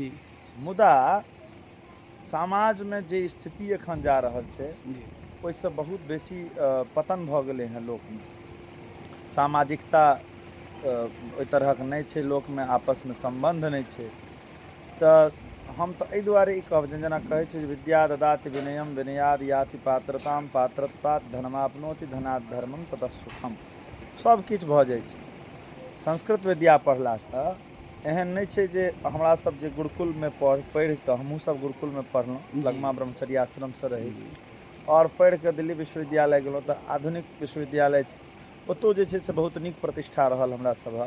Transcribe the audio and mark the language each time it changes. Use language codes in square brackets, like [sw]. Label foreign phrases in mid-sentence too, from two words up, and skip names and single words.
[mai] मुदा समाजमे जे स्थिति एखन जा रहल छै, ओहिसँ बहुत बेसी पतन भऽ गेलै हँ लोकमे। सामाजिकता ओहि तरहक नहि छै, लोकमे आपसमे सम्बन्ध नहि छै। तऽ हम तऽ एहि दुआरे ई कहब जेना कहै छै जे [sa] विद्या ददाति विनयम विनयाद याति पात्रताम पात्रत्वात् धनमाप्नोति धनात् धर्मम ततः सुखम। [mai] सब किछु भऽ जाइ छै। संस्कृत विद्या पढ़लासँ एहन नहि छै जे हमरासभ जे गुरुकुलमे पढ़ि कऽ हमहूँसभ गुरुकुलमे पढ़लहुँ, लगमा ब्रह्मचर्य आश्रमसँ रही, आओर पढ़ि कऽ दिल्ली विश्वविद्यालय गेलहुँ तऽ आधुनिक विश्वविद्यालय छै, ओतहु जे छै से बहुत नीक प्रतिष्ठा रहल हमरा सभक।